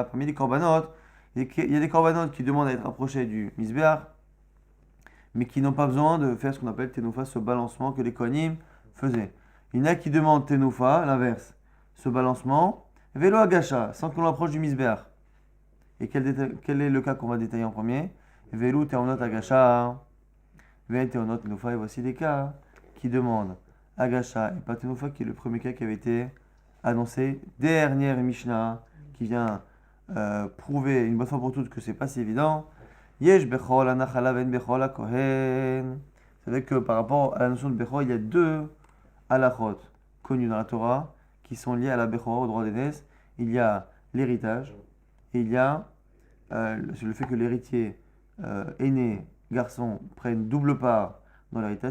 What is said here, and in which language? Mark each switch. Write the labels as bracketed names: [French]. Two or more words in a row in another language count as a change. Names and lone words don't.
[French] Parmi les korbanot, il y a des korbanot qui demandent à être approchés du misbéach, mais qui n'ont pas besoin de faire ce qu'on appelle tenofa, ce balancement que les kohanim faisaient. Il y en a qui demandent tenofa, l'inverse, ce balancement, [Hebrew] ולא הגשה, [French] sans qu'on l'approche du misbéach. Et quel est le cas qu'on va détailler en premier? [Hebrew] ולא טעונות הגשה, ולא טעונות תנופה. [French] Et voici des cas qui demandent agasha et pas tenofa, qui est le premier cas qui avait été annoncé. Dernière Mishnah qui vient prouver une bonne fois pour toutes que c'est pas si évident. [Hebrew] יש בכור לנחלה ואין בכור לכהן. [French] Vous savez que par rapport à la notion de bechol, il y a deux halachot connus dans la Torah qui sont liés à la bechol, au droit d'aînesse. Il y a l'héritage et il y a le fait que l'héritier aîné, garçon, prenne double part dans l'héritage.